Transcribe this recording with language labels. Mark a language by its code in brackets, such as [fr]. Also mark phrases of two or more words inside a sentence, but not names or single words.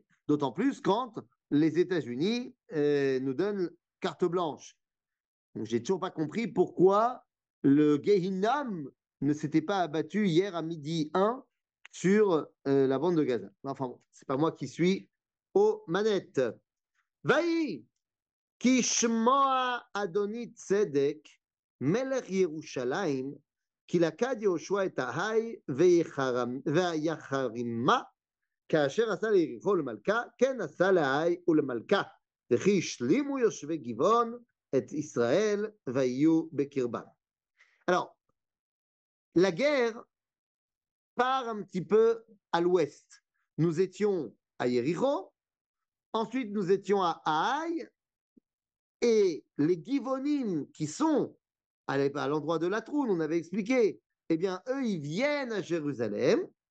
[fr] D'autant plus quand les États-Unis nous donnent carte blanche. Donc, j'ai toujours pas compris pourquoi le Gehinnom ne s'était pas abattu hier à midi 1 sur la bande de Gaza. Enfin bon, c'est pas moi qui suis aux manettes. [he] ויהי כי שמוע אדוני צדק מלך ירושלים כי לכד יהושע את העי ויחרימה, כאשר עשה ליריחו למלכה, כן עשה להאי ולמלכה. וכי השלימו יושבי גבעון את ישראל ויהיו בקרבם. [fr] Alors, la guerre part un petit peu à l'ouest. Nous étions à Yéricho, ensuite nous étions à Haï, et les Givonim qui sont à l'endroit de la Troune, on avait expliqué, eh bien, eux, ils viennent à Jérusalem.